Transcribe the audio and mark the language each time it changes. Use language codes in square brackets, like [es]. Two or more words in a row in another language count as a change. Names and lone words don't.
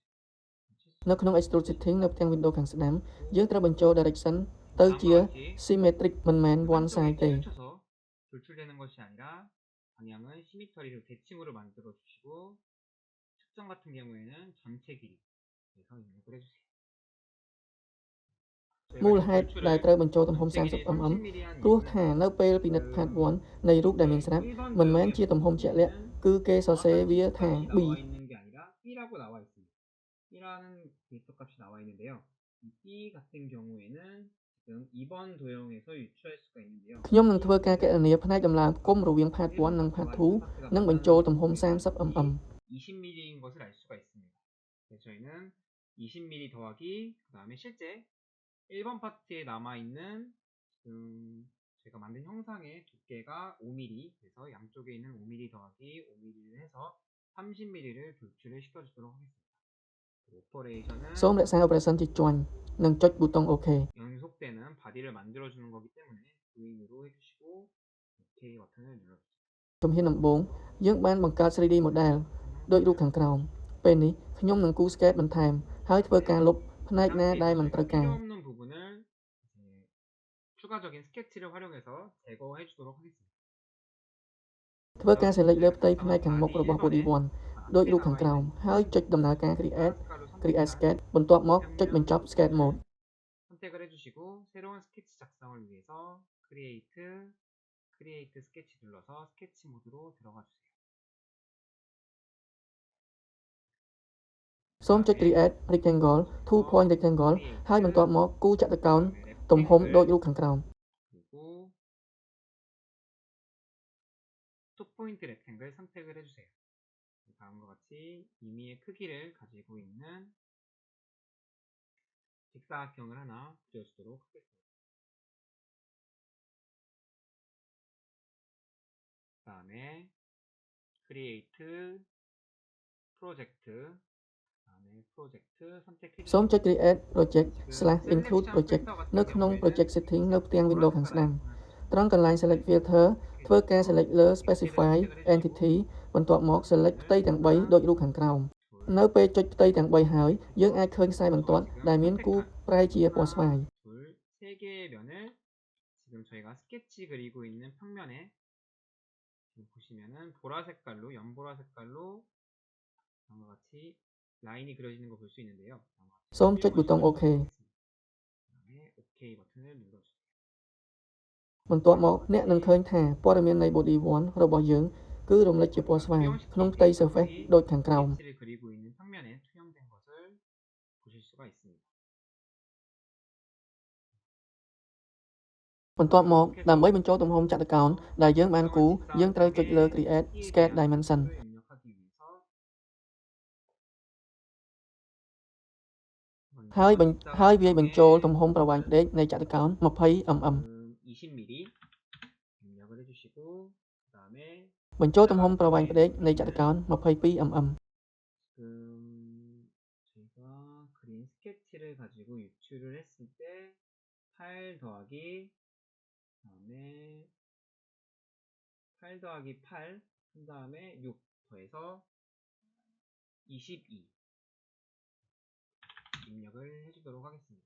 [km] នៅក្នុង [en] extrude setting [km] នៅផ្ទាំង window ខាងស្ដាំយើងត្រូវបញ្ចូល direction ទៅជា symmetric មិនមែន [en] one side [km] ទេ [ko] 쳐 돌출되는 것이 아니라 방향은 시미터리로 대칭으로 만들어 주시고 측정 같은 경우에는 전체 길이에서 입력을 해주세요. [km] មូលហេតុដែលត្រូវបញ្ចូលទំហំ 30mm ព្រោះថានៅពេលពិនិត្យ part 1 នៃរូបដែលមានស្រាប់មិនមែនជាទំហំជាក់លាក់គឺគេសរសេរវាថា B. [ko] 나와 있는 게 아니라 B라고 나와 있습니다. B라는 데이터 값이 나와 있는데요. 이 B 같은 경우에는 지금 2번 도형에서 유추할 수가 있는데요. [km] ខ្ញុំនឹងធ្វើការគណនាផ្នែកតម្លើងគុំរវាង part 1 និង part 2 និងបញ្ចូលទំហំ 30mm. [ko] 20mm인 것을 알 수가 있습니다. 그래서 저희는 20mm 더하기 그 다음에 실제 1번 파트에 남아있는 지금 제가 만든 형상의 두께가 5mm, 그래서 양쪽에 있는 5mm 더하기 5mm를 해서 30mm를 돌출을 시켜주도록 하겠습니다. 오퍼레이션은 [km] សូមរក្សា operation ជាជាន់និងចុចប៊ូតុង OK [ko] 연속되는 바디를 만들어주는 거기 때문에 부인으로 해주시고 OK 버튼을 눌러주세요. [km] ជំហានដំបូងយើងបានបង្កើត [en] 3D model [km] ដូចរូបខាងក្រោមពេលនេះខ្ញុំនឹងគូស sketch បន្ថែមហើយធ្វើការលុបផ្នែកណាដែលមិនត្រូវការ [ko] 필요 없는 부분을 이제 추가적인 스케치를 활용해서 제거해 주도록 하겠습니다. [km] ធ្វើការ select លើផ្ទៃផ្នែកខាងមុខរបស់ body 1 ដូចរូបខាងក្រោមហើយចុចដំណើរការ [en] create sketch [km] បន្ទាប់មកចុចបញ្ចប់ [en] sketch mode [ko] 선택을 해주시고 새로운 스케치 작성을 위해서 [en] create sketch [ko] 눌러서 스케치 모드로 들어가 주세요. [km] សូមចុច [en] create rectangle 2 point rectangle [km] ហើយបន្ទាប់មកគូចតុកោណទំហំដូចរូបខាងក្រោម [ko] 그리고 [en] 2 point rectangle [ko] 선택을 해주세요. 다음과 같이 이미의 크기를 가지고 있는 직사각형을 하나 그려주도록 하겠습니다. 그 다음에 [en] create project [ko] 선택해 [km] សូមចុច [en] create project / include project [km] នៅក្នុង [en] project setting [km] នៅផ្ទាំង window ខាងស្ដាំត្រង់កន្លែង [en] select filter [km] ធ្វើការ select លើ [en] specify entity [km] បន្ទាប់មក select ផ្ទៃទាំង 3 ដូចរូបខាងក្រោមនៅពេលចុចផ្ទៃទាំង 3 ហើយយើងអាចឃើញខ្សែបន្ទាត់ដែលមានគូប្រែជាពណ៌ស្វាយ [ko] 세 개의 면을 지금 저희가 스케치 그리고 있는 평면에 지금 보시면은 보라 색깔로 연보라 색깔로 다음과 같이 라인이 그려지는 거 볼 수 있는데요. [km] សូមចុចប៊ូតុង OK [ko] 그다음에 OK 버튼을 눌러주세요. [km] បន្ទាប់មកអ្នកនឹងឃើញថាព័ត៌មាននៃ body 1 របស់យើងគឺរំលេចជាពណ៌ស្វាយក្នុងផ្ទៃ surface ដូចខាងក្រោម [ko] 스케치를 그리고 있는 평면에 투영된 것을 보실 수가 있습니다. [km] បន្ទាប់មកដើម្បីបញ្ចូលទំហំចតុកោណដែលយើងបានគូយើងត្រូវចុចលើ [en] create sketch dimension [ko] 입력하기 위해서 [km] ហើយវាយបញ្ចូលទំហំប្រវែងផ្ដេកនៃចតុកោណ 20mm [ko] 20mm 입력을 해주시고 그 다음에 [km] បញ្ចូលទំហំប្រវែងផ្ដេកនៃចតុកោណ 22mm [ko] 지금 저희가 그린 스케치를 가지고 유출을 했을 때 8 더하기 그다음에 8 더하기 8 한 다음에 6 더해서 22 입력을 해주도록 하겠습니다.